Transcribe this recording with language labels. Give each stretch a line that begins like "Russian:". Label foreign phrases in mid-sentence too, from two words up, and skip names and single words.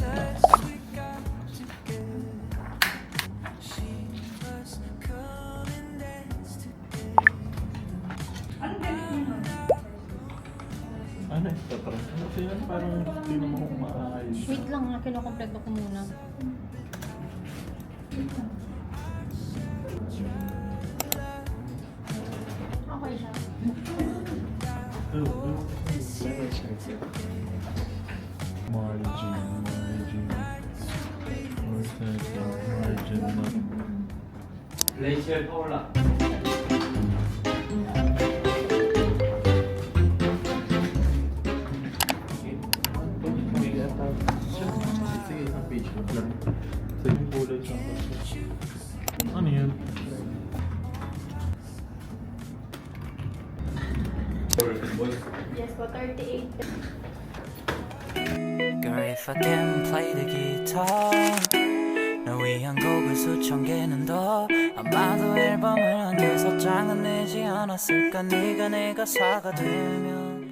Filipino: Ano ito? Ano siya yan? Parang hindi naman ako maayos. Wait lang nga, kinukompleto ko muna. Okay siya. Margin. 레이첼 파올라. Sige, isang page lang. Sa yung kulay siya. Ano yun? Yes po, 38.
English: Girl, if I can play the guitar
Korean: 널 위한 곡을 수천 개는 더 아마도 앨범을 한 6장은 내지 않았을까 네가 내 가사가 되면